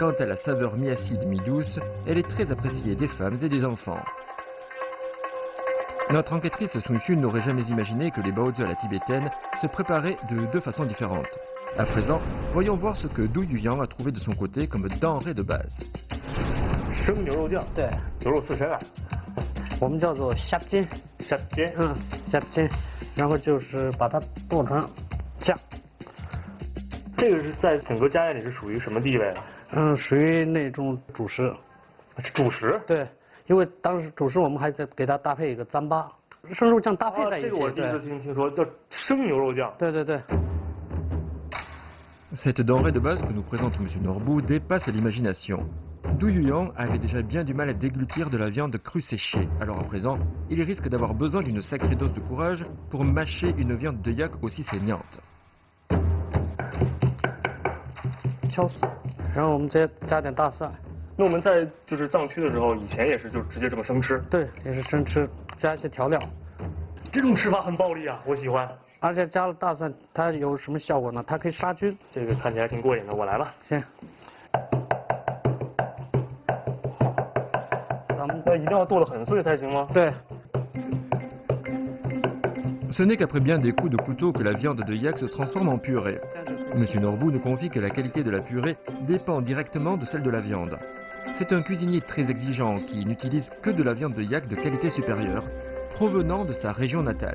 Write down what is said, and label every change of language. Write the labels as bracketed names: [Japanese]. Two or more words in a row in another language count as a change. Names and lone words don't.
[French] Quant à la saveur mi-acide, mi-douce, elle est très appréciée des femmes et des enfants. Notre enquêtrice Sun Xun n'aurait jamais imaginé que les baozi à la tibétaine se préparaient de deux façons différentes. À présent, voyons voir ce que Du Yuyang a trouvé de son côté comme denrée de base. [Chinese] 生牛肉酱，对，牛肉刺身啊，我们叫做虾筋，虾尖，虾筋，然后就是把它剁成酱，这个是在整个家宴里是属于什么地位啊？属于那种主食。是主食。对，因为当时主食我们还得给它搭配一个糌粑，生肉酱搭配在一起。这个我第一次听说叫生牛肉酱。对对对。 [French] Cette denrée de base que nous présente M. Norbu dépasse l'imagination. Du Yuyang avait déjà bien du mal à déglutir de la viande crue séchée, alors à présent, il risque d'avoir besoin d'une sacrée dose de courage pour mâcher une viande de yak aussi saignante. [Chinese] 敲碎，然后我们再加点大蒜。那我们在就是藏区的时候，以前也是就直接这么生吃。对，也是生吃，加一些调料。这种吃法很暴力啊，我喜欢。而且加了大蒜，它有什么效果呢？它可以杀菌。这个看起来挺过瘾的，我来吧。行。咱们那一定要剁得很碎才行吗？对。 [French] Ce n'est qu'après bien des coups de couteau que la viande de yak se transforme en purée. M. Norbu nous confie que la qualité de la purée dépend directement de celle de la viande. C'est un cuisinier très exigeant qui n'utilise que de la viande de yak de qualité supérieure, provenant de sa région natale.